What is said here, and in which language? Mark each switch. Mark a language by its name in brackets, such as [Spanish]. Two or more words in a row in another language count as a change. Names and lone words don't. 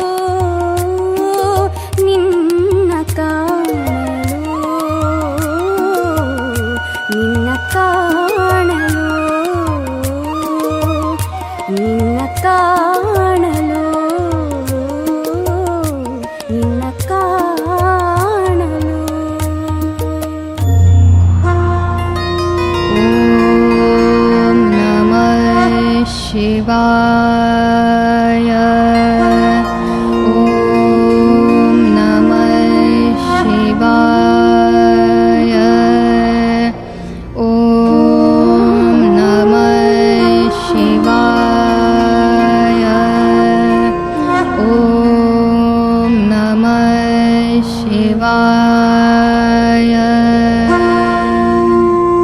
[Kannada] ನಿನ್ನ ಕಾಣಲು ನಿನ್ನ ಕಾಣಲು ನಿನ್ನ ಕಾಣಲು ನಿನ್ನ ಕಾಣಲು [Sanskrit] ಓಂ ನಮಃ ಶಿವಾಯ ಓಂ ನಮಃ ಶಿವಾಯ ಓಂ ನಮಃ ಶಿವಾಯ ಓಂ ನಮಃ ಶಿವಾಯ